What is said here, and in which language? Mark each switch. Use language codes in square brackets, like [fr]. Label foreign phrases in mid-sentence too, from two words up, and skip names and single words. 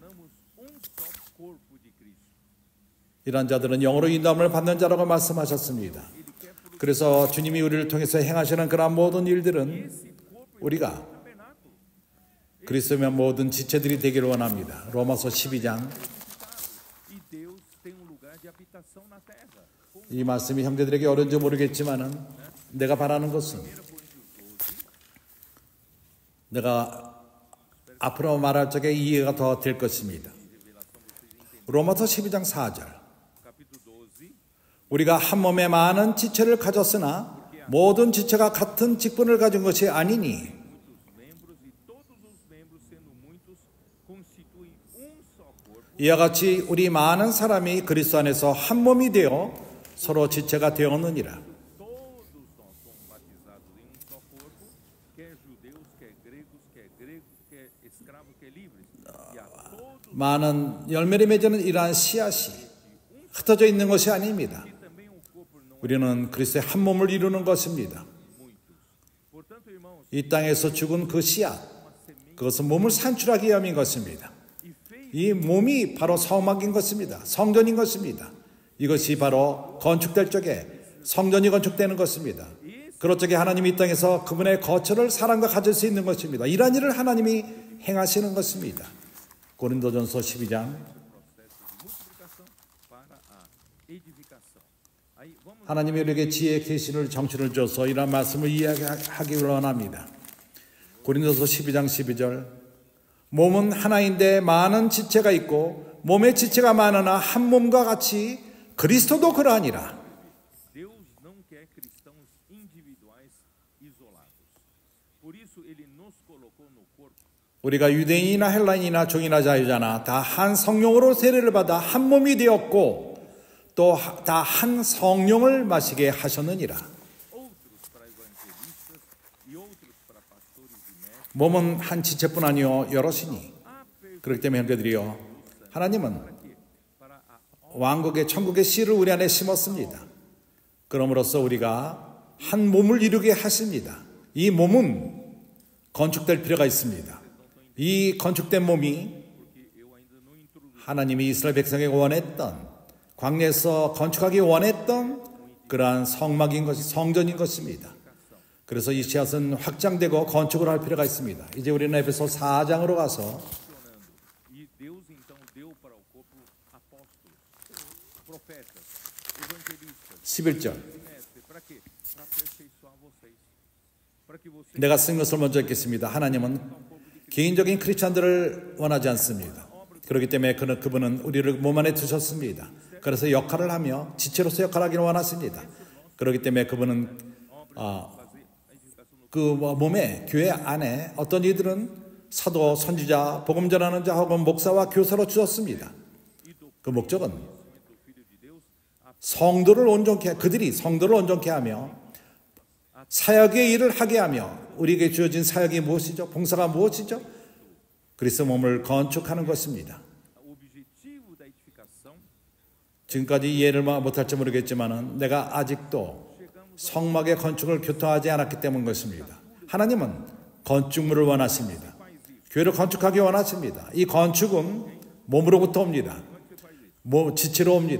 [ko] 이런 자들은 영으로 인도함을 받는 자라고 말씀하셨습니다. 그래서 주님이 우리를 통해서 행하시는 그런 모든 일들은 우리가 그리스도의 모든 지체들이 되기를 원합니다. 로마서 12장. [pt] e Deus tem um lugar de habitação na terra. [ko] 이 말씀이 형제들에게 어려운지 모르겠지만은 내가 바라는 것은 내가 앞으로 말할 적에 이해가 더 될 것입니다. 로마서 12장 4절. [pt] Capítulo 12. [ko] 우리가 한 몸에 많은 지체를 가졌으나 모든 지체가 같은 직분을 가진 것이 아니니 [pt] Membros e todos os membros, sendo muitos, constituem só corpo. [ko] 이와 같이 우리 많은 사람이 그리스도 안에서 한 몸이 되어 서로 지체가 되었느니라. [pt] Todos nós somos batizados em só corpo, quer judeus, quer gregos, quer escravos, quer livres. E a todos [ko] 많은 열매를 맺는 이러한 씨앗이 흩어져 있는 것이 아닙니다. [pt] também corpo não [ko] 우리는 그리스도의 한 몸을 이루는 것입니다. [pt] muitos. Portanto, irmãos, [ko] 이 땅에서 죽은 그 씨앗, 그것은 몸을 산출하기 위함인 것입니다. 이 몸이 바로 성막인 것입니다. 성전인 것입니다. 이것이 바로 건축될 적에 성전이 건축되는 것입니다. 그럴 적에 하나님이 이 땅에서 그분의 거처를 사람과 가질 수 있는 것입니다. 이러한 일을 하나님이 행하시는 것입니다. 고린도전서 12장. [pt] multiplicação para a edificação. Aí vamos [ko] 하나님이 우리에게 지혜의 계시를 정신을 줘서 이러한 말씀을 이해하기 원합니다. 고린도서 12장 12절. 몸은 하나인데 많은 지체가 있고 몸의 지체가 많으나 한 몸과 같이 그리스도도 그러하니라. [pt] Deus não quer cristãos individuais [ko] 우리가 유대인이나 헬라인이나 종이나 자유자나 다 한 성령으로 세례를 받아 한 몸이 되었고 또 다 한 성령을 마시게 하셨느니라. [pt] outros para evangelistas e outros para pastores e mestres, [ko] 몸은 한 지체뿐 아니요 여럿이니. 그렇기 때문에 형제들이요, 하나님은 [pt] para a [ko] 왕국의 천국의 씨를 우리 안에 심었습니다. 그럼으로써 우리가 한 몸을 이루게 하십니다. 이 몸은 건축될 필요가 있습니다. 이 건축된 몸이 하나님이 이스라엘 백성에게 원했던, 광야에서 건축하기 원했던 그러한 성막인 것이, 성전인 것입니다. 그래서 이 씨앗은 확장되고 건축을 할 필요가 있습니다. 이제 우리는 에베소 4장으로 가서 [pt] e Deus então deu para o corpo apóstolos, profetas, evangelistas, 11절. e mestres, para quê? Para aperfeiçoar vocês, para que vocês [ko] 내가 쓴 것을 먼저 읽겠습니다. 하나님은 개인적인 크리스찬들을 원하지 않습니다. 그렇기 때문에 그분은 우리를 몸 안에 두셨습니다. 그래서 역할을 하며 지체로서 역할을 하기를 원하십니다. 그렇기 때문에 그분은 그 몸에, 교회 안에 어떤 이들은 사도, 선지자, 복음 전하는 자 혹은 목사와 교사로 주셨습니다. 그 목적은 성도를 온전케, 그들이 성도를 온전케 하며 사역의 일을 하게 하며, 우리에게 주어진 사역이 무엇이죠? 봉사가 무엇이죠? 그리스도 몸을 건축하는 것입니다. [pt] o objetivo da edificação [ko] 지금까지 이해를 못할지 모르겠지만 내가 아직도 성막의 건축을 교통하지 않았기 때문인 것입니다. 하나님은 건축물을 원하십니다. 교회를 건축하기 원하십니다. 이 건축은 몸으로부터 옵니다. 지체로 옵니다.